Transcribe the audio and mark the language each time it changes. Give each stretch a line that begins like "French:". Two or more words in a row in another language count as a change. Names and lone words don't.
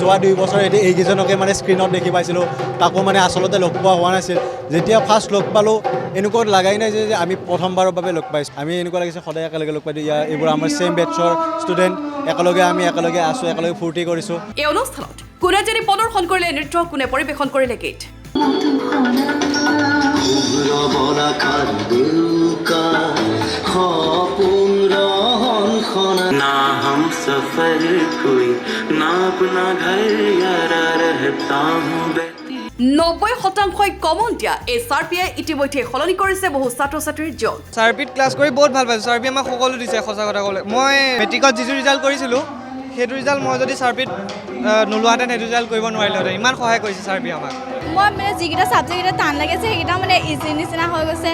Assamese: যোৱা 2 বছৰ এইকেইজনকে স্ক্ৰীণত দেখি পাইছিলোঁ, তাকো আচলতে লগ পোৱা হোৱা নাছিল। যেতিয়া ফাৰ্ষ্ট লগ পালোঁ এনেকুৱা লাগাই নাই যে আমি প্ৰথমবাৰৰ বাবে লগ পাইছোঁ। আমি এনেকুৱা লাগিছে সদায় একেলগে লগ পাই দিওঁ। এইবোৰ আমাৰ
English: same batchৰ student,
Assamese: আমি একেলগে আছোঁ, একেলগে ফূৰ্তি কৰিছোঁ। এই অনুষ্ঠানত কোনে যদি প্ৰদৰ্শন কৰিলে নৃত্য, কোনে পৰিৱেশন কৰিলে গীত।
Hindi: ना हम सफर कोई ना अपना घर यारा रहता हूँ
Assamese: 90% কমন দিয়া এই চাৰ্পিয়ে ইতিমধ্যে সলনি কৰিছে বহু ছাত্ৰ ছাত্ৰীৰ জীৱন। চাৰ্পিত ক্লাছ কৰি বহুত ভাল পাইছোঁ। চাৰ্পি আমাক সকলো দিছে। সঁচা কথা ক'লে মই মেট্ৰিকত যিটো ৰিজাল্ট কৰিছিলোঁ সেইটো ৰিজাল্ট মই যদি চাৰ্পিত নোলোৱাহেঁতেন সেইটো ৰিজাল্ট কৰিব নোৱাৰিলোহেঁতেন। ইমান সহায় কৰিছে চাৰ্পি আমাক। মই যিকেইটা ছাবজেক্টকেইটা টান লাগিছে সেইকেইটা ইজি নিচিনা হৈ গৈছে।